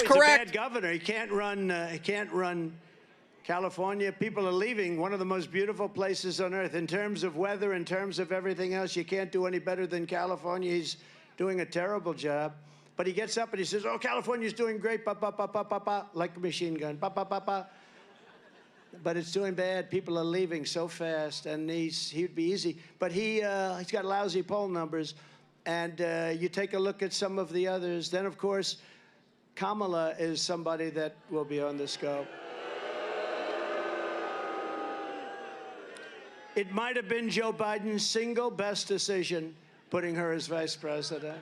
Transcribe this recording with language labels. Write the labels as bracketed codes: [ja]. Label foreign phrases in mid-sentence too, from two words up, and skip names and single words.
[en] correct. A bad governor. He can't run California. People are leaving one of the most beautiful places on earth in terms of weather, in terms of everything else. You can't do any better than California. He's doing a terrible job. But he gets up and he says, oh, California's doing great, pa, pa, pa, pa, pa, pa, like a machine gun, pa, pa, pa, pa. But it's doing bad. People are leaving so fast, and he'd be easy. But he's got lousy poll numbers. And you take a look at some of the others. Then, of course, Kamala is somebody that will be on the scope. It might have been Joe Biden's single best decision, putting her as vice president.